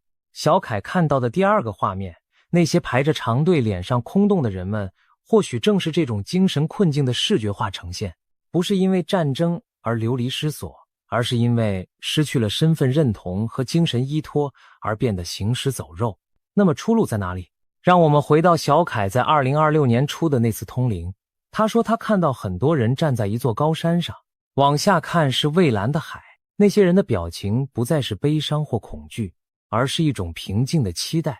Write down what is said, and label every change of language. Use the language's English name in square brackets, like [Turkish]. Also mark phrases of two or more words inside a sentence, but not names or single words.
[Chinese] 小凱看到的第二個畫面，那些排着長隊臉上空洞的人們，或許正是這種精神困境的視覺化呈現。不是因為戰爭而流離失所，而是因為失去了身份認同和精神依托而變得行屍走肉。那麼出路在哪裡？讓我們回到小凱在2026年初的那次通靈。他說他看到很多人站在一座高山上，往下看是蔚藍的海，那些人的表情不再是悲傷或恐懼，而是一種平靜的期待。